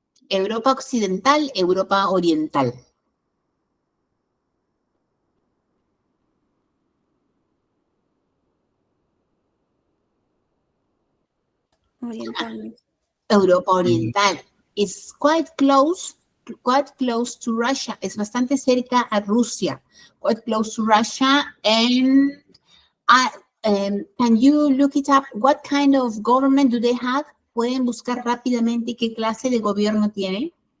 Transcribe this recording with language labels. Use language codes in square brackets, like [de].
[es] Europa Occidental, Europa Oriental. Oriental. Europa Oriental. [en] It's quite close to Russia. [es] Es bastante cerca a Rusia. [en] Quite close to Russia. And can you look it up? What kind of government do they have? [es] Pueden buscar rápidamente qué clase de gobierno tiene.